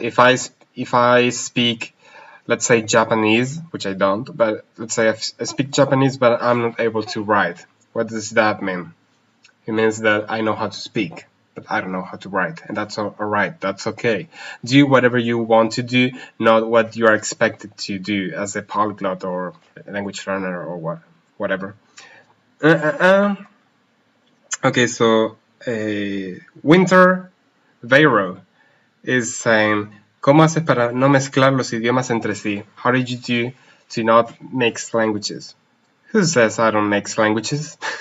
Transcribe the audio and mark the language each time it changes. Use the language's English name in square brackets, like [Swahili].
[English] If I speak, let's say, Japanese, which I don't, but let's say I speak Japanese, but I'm not able to write. What does that mean? It means that I know how to speak, but I don't know how to write, and that's all right. That's okay. Do whatever you want to do, not what you are expected to do as a polyglot or a language learner or whatever. Okay, so Winter Vero is saying, [Spanish] ¿Cómo haces para no mezclar los idiomas entre sí? [English] How did you do to not mix languages? Who says I don't mix languages?